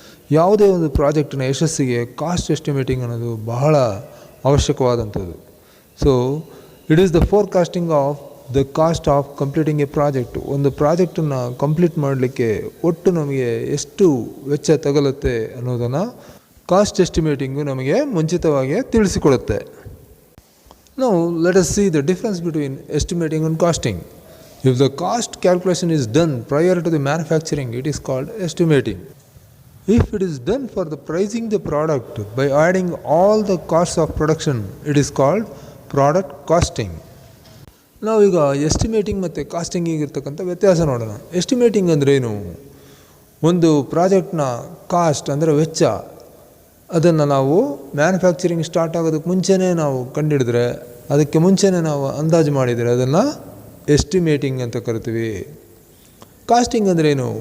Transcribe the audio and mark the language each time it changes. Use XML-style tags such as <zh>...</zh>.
<kn>ಯಾವುದೇ ಒಂದು ಪ್ರಾಜೆಕ್ಟಿನ ಯಶಸ್ಸಿಗೆ ಕಾಸ್ಟ್ ಎಸ್ಟಿಮೇಟಿಂಗ್ ಅನ್ನೋದು ಬಹಳ ಅವಶ್ಯಕವಾದಂಥದ್ದು.</kn> <en>So it is the forecasting of the cost of completing a project.</en> <kn>ಒಂದು ಪ್ರಾಜೆಕ್ಟನ್ನು ಕಂಪ್ಲೀಟ್ ಮಾಡಲಿಕ್ಕೆ ಒಟ್ಟು ನಮಗೆ ಎಷ್ಟು ವೆಚ್ಚ ತಗಲುತ್ತೆ ಅನ್ನೋದನ್ನು ಕಾಸ್ಟ್ ಎಸ್ಟಿಮೇಟಿಂಗು ನಮಗೆ ಮುಂಚಿತವಾಗಿ ತಿಳಿಸಿಕೊಡುತ್ತೆ.</kn> <en>Now let us see the difference between estimating and costing. If the cost calculation is done prior to the manufacturing, it is called estimating. If it is done for the pricing the product by adding all the costs of production, it is called product costing.</en> <kn>ನಾವು ಈಗ estimating ಮತ್ತು ಕಾಸ್ಟಿಂಗಿಗೆ ಇರ್ತಕ್ಕಂಥ ವ್ಯತ್ಯಾಸ ನೋಡೋಣ. Estimating ಅಂದರೆ ಏನು? ಒಂದು ಪ್ರಾಜೆಕ್ಟ್ನ cost ಅಂದರೆ ವೆಚ್ಚ, ಅದನ್ನು ನಾವು ಮ್ಯಾನುಫ್ಯಾಕ್ಚರಿಂಗ್ ಸ್ಟಾರ್ಟ್ ಆಗೋದಕ್ಕೆ ಮುಂಚೆನೇ ನಾವು ಕಂಡುಹಿಡಿದ್ರೆ, ಅದಕ್ಕೆ ಮುಂಚೆನೇ ನಾವು ಅಂದಾಜು ಮಾಡಿದರೆ ಅದನ್ನು ಎಸ್ಟಿಮೇಟಿಂಗ್ ಅಂತ ಕರಿತೀವಿ. ಕಾಸ್ಟಿಂಗ್ ಅಂದರೆ ಏನು?</kn>